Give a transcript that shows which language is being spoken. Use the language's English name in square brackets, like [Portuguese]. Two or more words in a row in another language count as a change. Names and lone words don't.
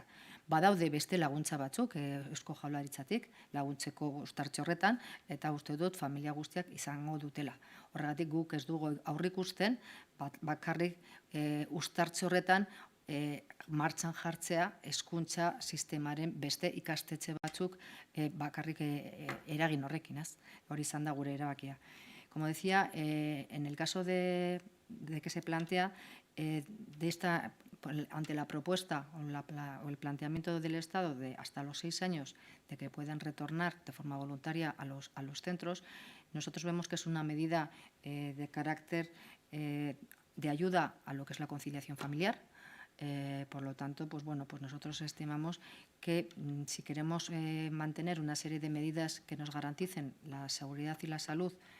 [Basque] Badaude beste laguntza batzuk, Eusko Jaurlaritzatik, laguntzeko uztartze horretan, eta uste dut familia guztiak izango dutela. Horregatik guk ez dugu aurrikusten, bakarrik uztartze horretan martxan jartzea hezkuntza sistemaren beste ikastetxe batzuk bakarrik eragin horrekin, hori izan da gure erabakia. [Spanish] Como decía, en el caso de que se plantea, ante la propuesta o el planteamiento del Estado de hasta los 6 años de que puedan retornar de forma voluntaria a los centros, nosotros vemos que es una medida de carácter de ayuda a lo que es la conciliación familiar, Por lo tanto, pues bueno, pues nosotros estimamos que si queremos mantener una serie de medidas que nos garanticen la seguridad y la salud